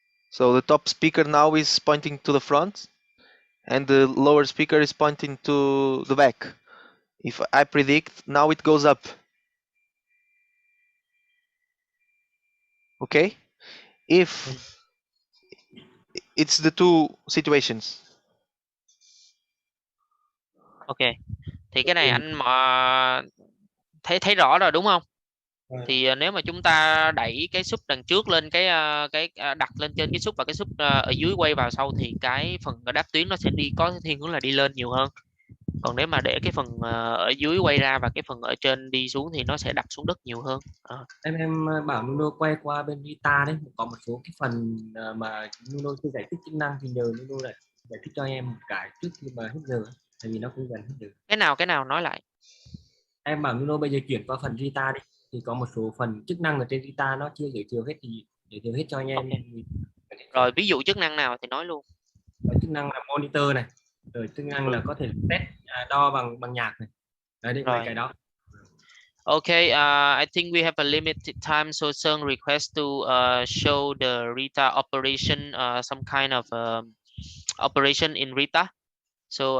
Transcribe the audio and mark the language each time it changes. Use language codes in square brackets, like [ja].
[en] So the top speaker now is pointing to the front and the lower speaker is pointing to the back. If I predict, now it goes up. Okay? If it's the two situations. [vi] Ok, thì cái này anh mà thấy rõ rồi đúng không? Thì nếu mà chúng ta đẩy cái sub đằng trước lên cái đặt lên trên cái sub và cái sub ở dưới quay vào sau, thì cái phần đáp tuyến nó sẽ có thiên hướng là đi lên nhiều hơn. Còn nếu mà để cái phần ở dưới quay ra và cái phần ở trên đi xuống thì nó sẽ đặt xuống đất nhiều hơn. Em bảo Nuno quay qua bên rita đấy, có một số cái phần mà Nuno chưa giải thích chức năng thì nhờ Nuno lại giải thích cho em một cái trước khi mà hết giờ, tại vì nó cũng gần hết giờ. Cái nào nói lại. Em bảo Nuno bây giờ chuyển qua phần Rita đi, thì có một số phần chức năng ở trên Rita nó chưa giới thiệu hết, thì giới thiệu hết cho anh em. Rồi ví dụ chức năng nào thì nói luôn. Có chức năng là monitor này, rồi chức năng là có thể test đo bằng nhạc này, đấy mấy cái đó. [en] Okay, I think we have a limited time, so Sung request to show the Rita operation, some kind of operation in Rita, so